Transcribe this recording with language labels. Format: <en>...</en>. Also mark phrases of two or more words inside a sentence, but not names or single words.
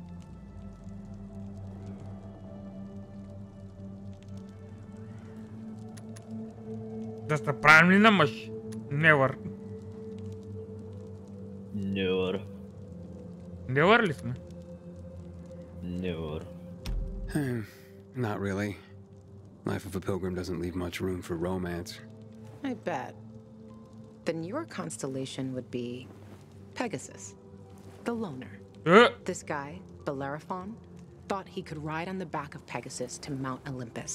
<bg>Да се правим ли на мъж?</bg> <en>Never. Never.</en> <bg>Never ли сме?</bg> <en>Never. Not really. Life of a pilgrim doesn't leave much room for romance. I bet. Then your constellation would be Pegasus, the loner. This guy, Bellerophon, thought he could ride on the back of Pegasus to Mount Olympus.</en>